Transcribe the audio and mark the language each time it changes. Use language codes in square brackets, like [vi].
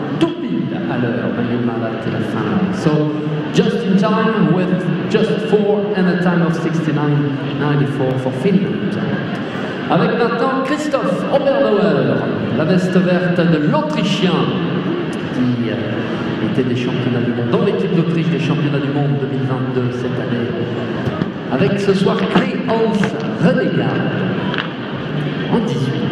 [fr] Tout pile à l'heure, Maïu Marat et la fin. [en] So, just in time with just 4 and a time of 69,94 for Finland. [fr] Avec maintenant Christoph Oberauer, la veste verte de l'Autrichien, qui était des championnats du monde, dans l'équipe d'Autriche des championnats du monde 2022 cette année. Avec ce soir Clé-Hans Renegard en 18.